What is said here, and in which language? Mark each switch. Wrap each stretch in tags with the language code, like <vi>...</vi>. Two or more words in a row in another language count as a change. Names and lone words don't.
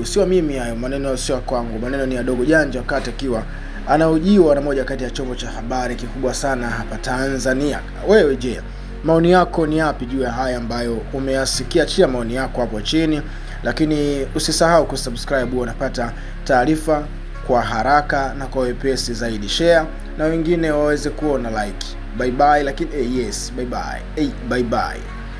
<sw>Sio mimi hayo maneno, sio kwangu, maneno ni ya Dogo Janja wakati akiwa anahojiwa na moja kati ya chombo cha habari kikubwa sana hapa Tanzania. Wewe je, maoni yako ni yapi juu ya haya ambayo umeyasikia? Chia maoni yako hapo chini, lakini usisahau kusubscribe unapata taarifa kwa haraka na kwa wepesi zaidi. Share na wengine waweze kuona, like.</sw> <en>Bye bye. Lakini yes, bye bye. Bye bye.</en>